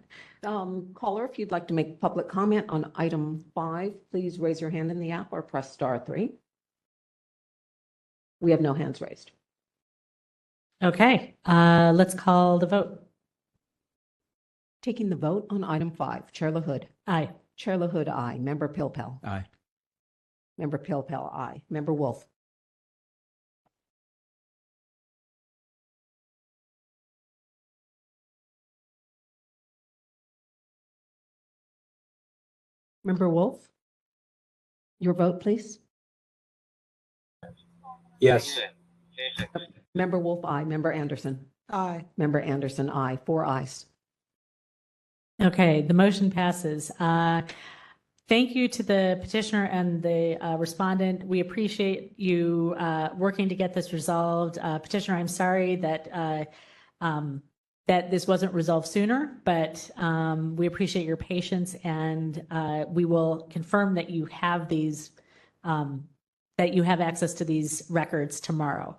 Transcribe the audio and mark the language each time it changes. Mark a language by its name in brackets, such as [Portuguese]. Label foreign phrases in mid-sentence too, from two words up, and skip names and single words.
[English] Caller, if you'd like to make public comment on item 5, please raise your hand in the app or press *3. We have no hands raised. Okay, let's call the vote. Taking the vote on item 5, Chair LaHood. Aye. Chair LaHood, aye. Member Pilpel. Aye. Member Pilpel, aye. Member Wolf. Member Wolf, your vote, please. Yes. Member Wolf, aye. Member Anderson. Aye. Member Anderson, aye. 4 ayes. Okay, the motion passes. Thank you to the petitioner and the respondent. We appreciate you working to get this resolved. Petitioner, I'm sorry that that this wasn't resolved sooner, but we appreciate your patience, and we will confirm that you have these, that you have access to these records tomorrow.